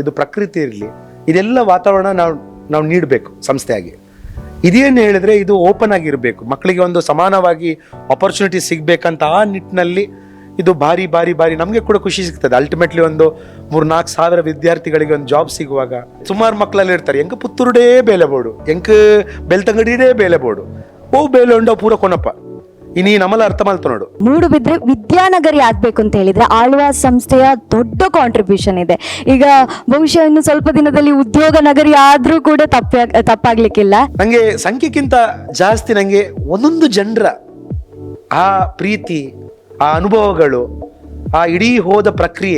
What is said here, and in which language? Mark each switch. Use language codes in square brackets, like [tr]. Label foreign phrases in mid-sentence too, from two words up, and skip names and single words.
[kn] ಇದು ಪ್ರಕೃತಿ ಇರಲಿ, ಇದೆಲ್ಲ ವಾತಾವರಣ ನಾವು ನೀಡಬೇಕು ಸಂಸ್ಥೆಯಾಗಿ. ಇದೇನು ಹೇಳಿದ್ರೆ ಇದು ಓಪನ್ ಆಗಿರಬೇಕು, ಮಕ್ಕಳಿಗೆ ಒಂದು ಸಮಾನವಾಗಿ ಆಪರ್ಚುನಿಟಿ ಸಿಗ್ಬೇಕಂತ ಆ ನಿಟ್ಟಿನಲ್ಲಿ ಇದು ಭಾರಿ ನಮಗೆ ಕೂಡ ಖುಷಿ ಸಿಗ್ತದೆ. ಅಲ್ಟಿಮೇಟ್ಲಿ ಒಂದು 3-4 ಸಾವಿರ ವಿದ್ಯಾರ್ಥಿಗಳಿಗೆ ಒಂದು ಜಾಬ್ ಸಿಗುವಾಗ ಸುಮಾರು ಮಕ್ಕಳಲ್ಲಿ ಇರ್ತಾರೆ, [tcy] ಎಂಕ ಪುತ್ತೂರುಡೇ ಬೇಲೆ ಬೋಡು, ಎಂಕ ಬೆಳ್ತಂಗಡಿಡೇ ಬೇಲೆ ಬೋಡು, ಓ ಬೇಲೆ ಉಂಡ ಪೂರ ಕೊನಪ್ಪ ಇನಿ ನಮ್ಮಲ್ಲ ಅರ್ಥ ಮಾಡ್ತಾ ನೋಡು. [kn] ಮೂಡುಬಿದ್ರೆ ವಿದ್ಯಾನಗರಿ ಆಗ್ಬೇಕು ಅಂತ ಹೇಳಿದ್ರೆ ಆಳ್ವಾಸ್ ಸಂಸ್ಥೆಯ ದೊಡ್ಡ ಕಾಂಟ್ರಿಬ್ಯೂಷನ್ ಇದೆ. ಈಗ ಬಹುಶಃ ಇನ್ನು ಸ್ವಲ್ಪ ದಿನದಲ್ಲಿ ಉದ್ಯೋಗ ನಗರಿ ಆದ್ರೂ ಕೂಡ ತಪ್ಪಾಗ್ಲಿಕ್ಕಿಲ್ಲ. ನಂಗೆ ಸಂಖ್ಯೆಗಿಂತ ಜಾಸ್ತಿ ನಂಗೆ ಒಂದೊಂದು ಜನರ ಆ ಪ್ರೀತಿ, ಆ ಅನುಭವಗಳು, ಆ ಇಡೀ ಹೋದ ಪ್ರಕ್ರಿಯೆ.